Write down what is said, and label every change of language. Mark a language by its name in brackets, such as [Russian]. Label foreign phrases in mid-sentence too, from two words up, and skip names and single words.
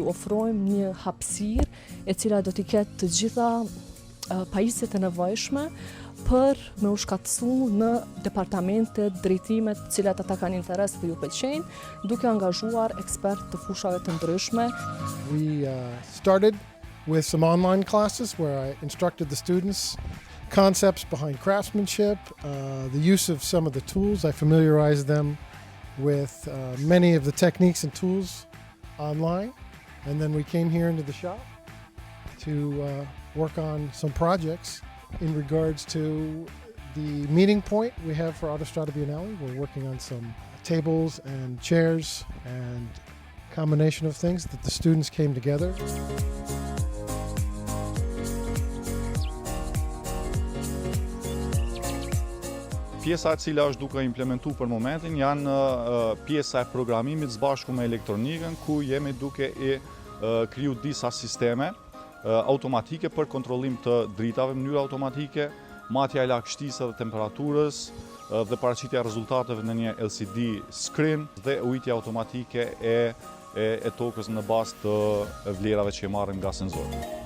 [Albanian] ofrojmë një hapësirë e cila do t'i ketë të gjitha pajisjet e nevojshme për me u shkatësu në departamentet, drejtimet të cilat ata kanë interes dhe ju pëlqejnë, duke angazhuar ekspertë të fushave të ndryshme. [English] We started with some online classes where I instructed the students concepts behind craftsmanship, the use of some of the tools. I familiarized them with many of the techniques and tools online, and then we came here into the shop to work on some projects in regards to the meeting point we have for Autostrada Biennale. We're working on some tables and chairs and a combination of things that the students came together. [Albanian] Pjesa e cila është duke implementu për momentin janë pjesa e programimit së bashku me elektronikën, ku jemi duke kriju disa sisteme automatike për kontrollim të dritave në mënyrë automatike, matja e lagështisë dhe temperaturës dhe paraqitja e rezultateve në një [English] LCD screen [Albanian] dhe ujitja automatike e tokës në bazë të vlerave që marrin nga senzori.